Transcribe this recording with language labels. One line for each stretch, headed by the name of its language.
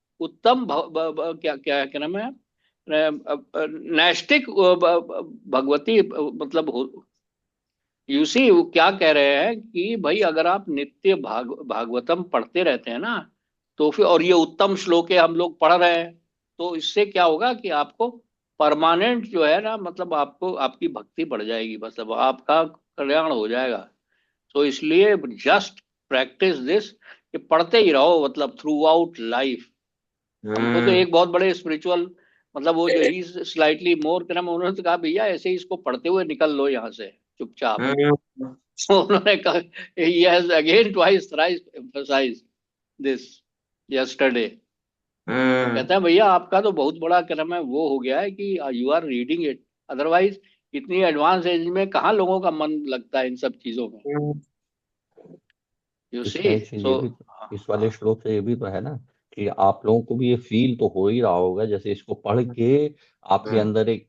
Hindi: उत्तम क्या क्या क्या नाम है, नैष्टिक भगवती मतलब यू सी वो क्या कह रहे हैं कि भाई अगर आप नित्य भागवतम पढ़ते रहते हैं ना, तो फिर और ये उत्तम श्लोक है हम लोग पढ़ रहे हैं, तो इससे क्या होगा कि आपको परमानेंट जो है ना, मतलब आपको आपकी भक्ति बढ़ जाएगी, मतलब आपका कल्याण हो जाएगा। तो इसलिए
English: just practice this,
Hindi: कि पढ़ते ही रहो, मतलब थ्रू आउट लाइफ। हमको तो हम्म एक बहुत बड़े स्पिरिचुअल, मतलब वो जो ही स्लाइटली मोर क्रम, उन्होंने तो कहा भैया ऐसे ही इसको पढ़ते हुए निकल लो यहाँ से चुपचाप। हम्म
English: So
Hindi: उन्होंने कहा,
English: he has again twice thrice emphasized this yesterday।
Hindi: तो कहता है भैया आपका तो बहुत बड़ा क्रम है वो हो गया है कि
English: you are reading it,
Hindi: otherwise इतनी एडवांस एज में कहाँ लोगों का मन लगता है इन सब चीजों में, हम्म
English: You see.
Hindi: इसमें एक चीज
English: so
Hindi: ये भी इस वाले श्लोक से ये भी तो है ना कि आप लोगों को भी ये फील तो हो ही रहा होगा जैसे इसको पढ़ के आपके अंदर एक